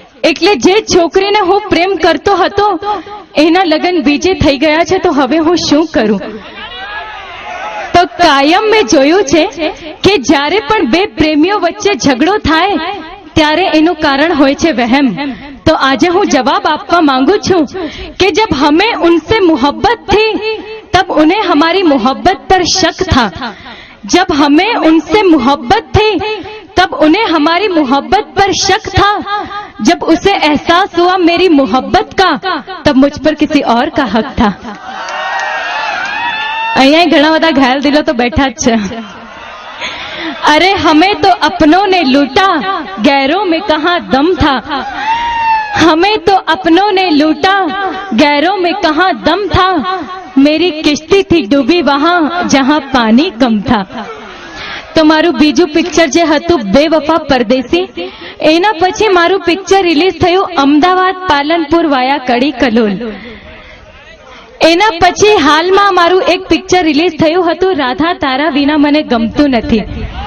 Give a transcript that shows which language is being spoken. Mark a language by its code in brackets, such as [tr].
[gu] એટલે જે છોકરીને હું પ્રેમ કરતો હતો એના લગ્ન બીજે થઈ ગયા છે, તો હવે હું શું કરું? તો કાયમ મેં જોયું છે કે જ્યારે પણ બે પ્રેમીઓ વચ્ચે ઝઘડો થાય ત્યારે એનું કારણ હોય છે વહેમ. [hi] तो आज हूँ जवाब आपका मांगू छू कि जब हमें उनसे मोहब्बत थी तब उन्हें हमारी मोहब्बत पर शक था, जब हमें उनसे मोहब्बत थी तब उन्हें हमारी मोहब्बत पर शक था, जब उसे एहसास हुआ मेरी मोहब्बत का तब मुझ पर किसी और का हक था. [gu] અહીંયા ઘણા બધા ઘાયલ દિલો તો બેઠા જ છે. [hi] अरे हमें तो अपनों ने लूटा गैरों में कहाँ दम था, हमें तो अपनों ने लूटा गैरों में कहाँ दम था, मेरी किश्ती थी डूबी वहाँ जहाँ पानी कम था. [gu] તો મારું બીજું પિક્ચર જે હતું બેવફા પરદેસી, એના પછી મારું પિક્ચર રિલીઝ થયું અમદાવાદ પાલનપુર વાયા કડી કલોલ. એના પછી હાલમાં મારું એક પિક્ચર રિલીઝ થયું હતું રાધા તારા વિના મને ગમતું નથી.